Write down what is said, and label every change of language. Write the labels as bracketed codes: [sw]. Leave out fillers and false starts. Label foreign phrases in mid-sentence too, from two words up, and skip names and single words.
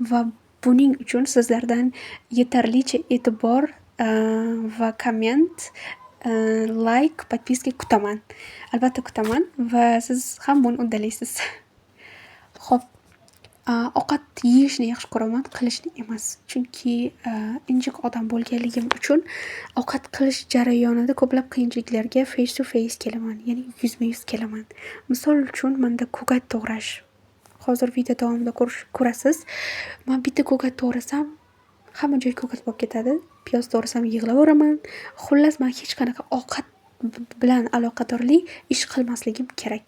[uz] Va buning uchun sizlardan yetarlicha e'tibor va komment, like, подписка kutaman. Albatta kutaman va siz ham buni uddalaysiz. Xo'p, ovqat yeyishni yaxshi ko'raman, qilishni emas. Chunki injiq odam bo'lganligim uchun ovqat qilish jarayonida ko'plab qiyinchiliklarga [en] face to face [uz] kelaman, ya'ni yuzma-yuz kelaman. Misol uchun, manda ko'kat to'g'rash. Hozir video davomida ko'rasiz. Men bitta ko'kat to'g'rasam, hamma joy ko'kat bo'lib ketadi. Piyoz to'g'rasam yig'laveraman. Xullas, men hech qanaqa ovqat bilan aloqadorli ish qilmasligim kerak.